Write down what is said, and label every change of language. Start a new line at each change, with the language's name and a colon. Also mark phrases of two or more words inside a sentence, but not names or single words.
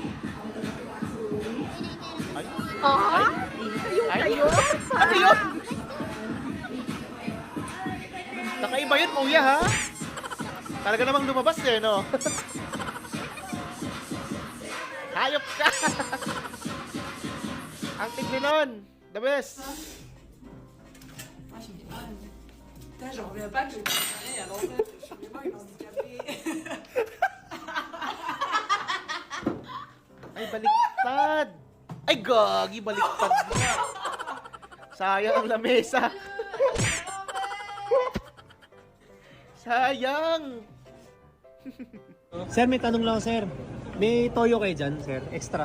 Filipino: Ay, ay, ano yun? Nakaiba yun, kuya, ha? Talaga namang lumabas eh, no? Hayop ka! Ang tigli nun!
English: The best!
French: J'en reviens pas que je me à l'envers. Je suis vraiment une handicapée.
Filipino: Ay, baliktad! Ay, gagi, baliktad na! Sayang ang lamesa! Sayang! Sir, may tanong lang, sir. May toyo kayo dyan, sir? Extra?